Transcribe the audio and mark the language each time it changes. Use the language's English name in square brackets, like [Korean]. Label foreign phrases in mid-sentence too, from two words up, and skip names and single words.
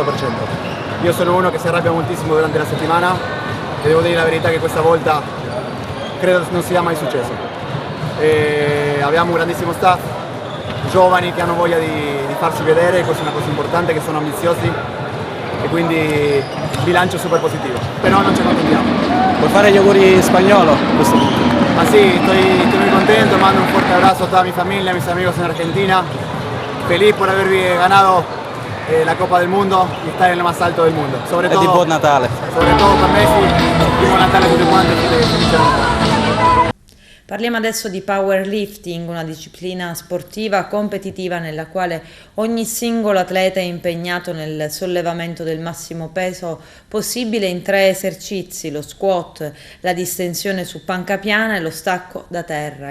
[Italian] Io sono uno che si arrabbia moltissimo durante la settimana e devo dire la verità che questa volta credo non sia mai successo. E abbiamo un grandissimo staff, giovani che hanno voglia di farsi vedere, questa è una cosa importante, che sono ambiziosi e quindi bilancio super positivo, però non ci accontentiamo. Puoi fare gli auguri in spagnolo a questo punto? [Spanish] Ah sí, estoy muy contento, mando un fuerte abrazo a toda mi familia, a mis amigos en Argentina, feliz por haber ganado la Copa del Mundo y estar en lo más alto del mundo. Sobre [Italian] E di buon Natale. [Spanish] Sobre todo [Italian] per Messi, di buon Natale a tutti quanti. Parliamo adesso di powerlifting, una disciplina sportiva competitiva nella quale ogni singolo atleta è impegnato nel sollevamento del massimo peso possibile in 3 esercizi: lo squat, la distensione su panca piana e lo stacco da terra.